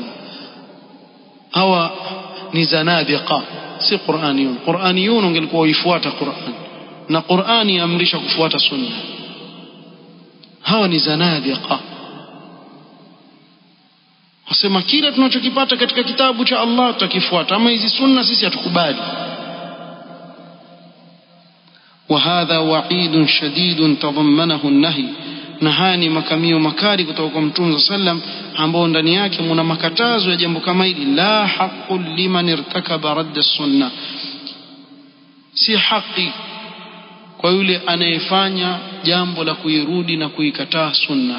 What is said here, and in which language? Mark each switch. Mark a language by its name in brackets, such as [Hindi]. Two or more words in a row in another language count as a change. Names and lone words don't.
[Swahili] Hawa ni zanadiqa, si Qur'aniyun. Qur'aniyun ungelikuwa uifuata Qur'an, na Qur'ani yaamrisha kufuata sunna. Hawa ni zanadiqa, wasema kila tunachokipata katika kitabu cha Allah tutakifuata, ama hizi sunna sisi hatukubali. [Arabic] وهذا وعيد شديد تضمنه النهي, [Swahili] na haya ni makamio makali kutoka kwa Mtume sallam ambao ndani yake mna makatazo ya jambo kama hili. [Arabic] لا حق لمن ارتكب رد السنة, [Swahili] si haki kwa yule anayefanya jambo la kuirudi na kuikataa sunna.